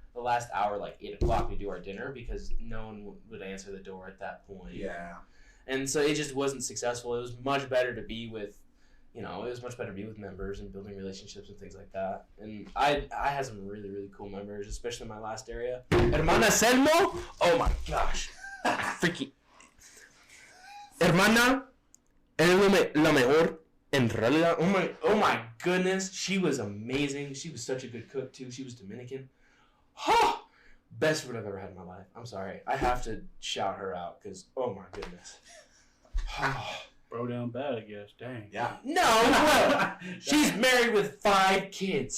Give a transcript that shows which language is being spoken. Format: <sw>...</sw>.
<en>The last hour, like 8 o'clock, we do our dinner because no one would answer the door at that point. Yeah. And so it just wasn't successful. It was much better to be with, it was much better to be with members and building relationships and things like that. And I had some really, really cool members, especially in my last area. Hermana Selmo, oh my gosh. Freaking.</en> <es>Hermana, eres la mejor en realidad.</es> <en>Oh my goodness. She was amazing. She was such a good cook too. She was Dominican. Oh, best food I've ever had in my life. I'm sorry. I have to shout her out because, oh my goodness. bro down bad, I guess. Dang. Yeah. No, she's married with 5 kids.</en>